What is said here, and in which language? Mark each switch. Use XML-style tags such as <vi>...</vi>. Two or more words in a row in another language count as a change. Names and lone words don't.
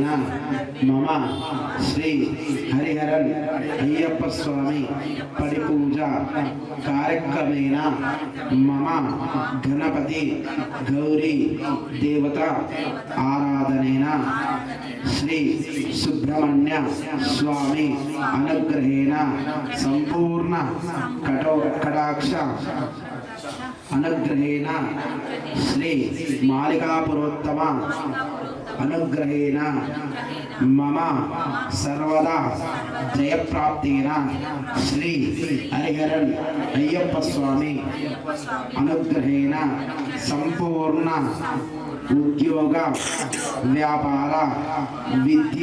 <sa>मम श्री हरिहरन अय्यप्प स्वामी परिपूजा कार्यक्रमेण मम गणपति गौरी देवता आराधनेन श्री सुब्रह्मण्य स्वामी अनुग्रहेण संपूर्ण कटाक्ष అనుగ్రహేణ శ్రీ మాలికాపురోత్తమ అనుగ్రహేణ మమ సర్వదా జయప్రాప్తేన శ్రీ హరిహరన్ అయ్యప్ప స్వామి అనుగ్రహేణ సంపూర్ణ ఉద్యోగ వ్యాపార విద్య</sa>